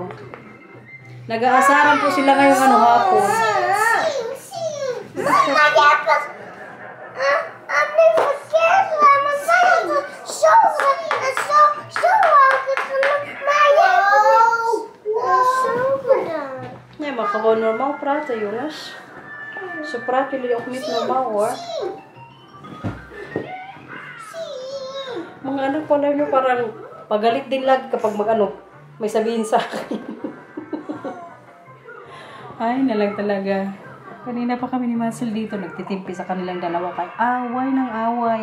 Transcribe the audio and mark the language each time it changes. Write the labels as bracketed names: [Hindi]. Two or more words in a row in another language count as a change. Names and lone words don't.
[Filipino] Nag-aasaran po sila ngayong hapon. [Dutch] Nie ma gewoon normaal praten jongens. Ze praten jullie ook niet normaal hoor. [Filipino] Mga anak pala nyo parang pagalit din lagi kapag may sabihin sa akin. Ay, nalang talaga. Kanina pa kami ni Marcel dito, nagtitimpi sa kanilang dalawa kay away ng away.